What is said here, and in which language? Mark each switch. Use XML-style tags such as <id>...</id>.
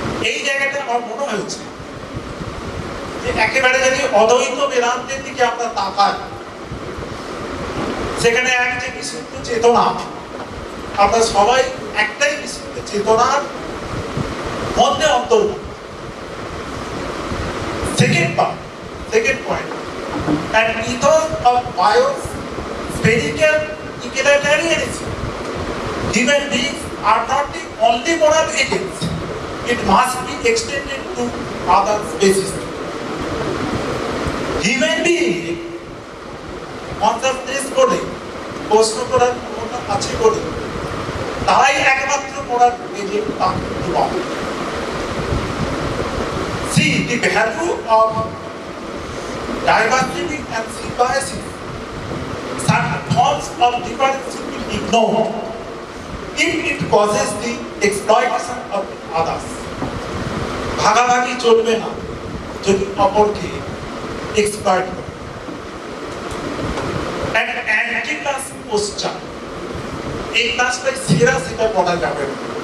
<bn>এই জায়গাটা আমার মনে হয়েছে যে একেবারে যদি অদ্বৈত বেদান্তের দিকে আমরা তাকাই, সেখানে এক যে বিশুদ্ধ চেতনা, আমরা সবাই একটাই বিশুদ্ধ চেতনার মধ্যে অন্তর্ভুক্ত।</bn> <en>Second point, an ethos of biospherical egalitarianism. Human beings are not the only moral agents. It must be extended to other species.</en> <bn>Human being consciousness বলে প্রশ্ন করার ক্ষমতা আছে বলে তারাই একমাত্র মোরাল এজেন্ট পাবে।</bn> <en>See the value of diversity and symbiosis. Certain forms of difference should be ignored if it causes the exploitation of others.</en> <bn>ভাগাভাগি চলবে না যদি অপরকে এক্সপ্লয়েট করে।</bn> <en>And anti-class posture,</en> <bn>এই ক্লাসটাই সেরা, সেটা বলা যাবে না।</bn>